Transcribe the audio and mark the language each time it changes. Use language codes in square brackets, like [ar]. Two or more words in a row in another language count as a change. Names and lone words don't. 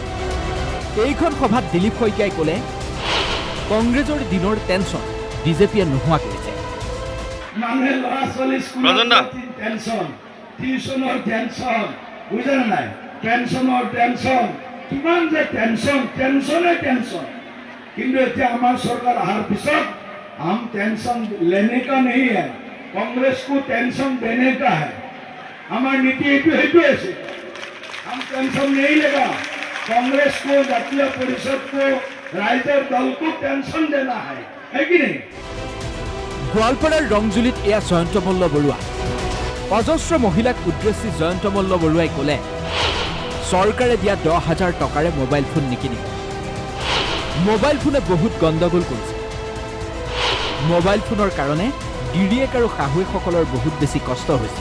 [as] এইখন সভাত দিলীপ শইকীয়াই ক'লে, কংগ্ৰেছৰ দিনৰ টেনচন বিজেপিয়ে নোহোৱা কৰিছে। মানুহে ল'ৰা ছোৱালী স্কুলৰ টেনচন, টিউচনৰ টেনচন, বুজিছে নাই? পেঞ্চনৰ টেনচন, কিমান যে টেনচন, টেনচনে টেনচন। কিন্তু এতিয়া আমাৰ চৰকাৰ অহাৰ পিছত [hi] हम टेंशन लेने का नहीं है, कांग्रेस को टेंशन देने का है। हमारी नीति है, हम टेंशन नहीं लेगा, कांग्रेस को, जातीय परिषद को, राइटर दल को टेंशन देना है कि नहीं? [as] গোৱালপাৰাৰ ৰংজুলিত এয়া জয়ন্ত মল্ল বৰুৱা। অজস্ৰ মহিলাক উদ্দেশ্যি জয়ন্ত মল্ল বৰুৱাই ক'লে, চৰকাৰে দিয়া 10,000 টকাৰে মোবাইল ফোন নিকিনিব। মোবাইল ফোনে বহুত গণ্ডগোল কৰিছে। মোবাইল ফোনৰ কাৰণে গিৰিয়েক আৰু শাহুৱেকসকলৰ বহুত বেছি কষ্ট হৈছে।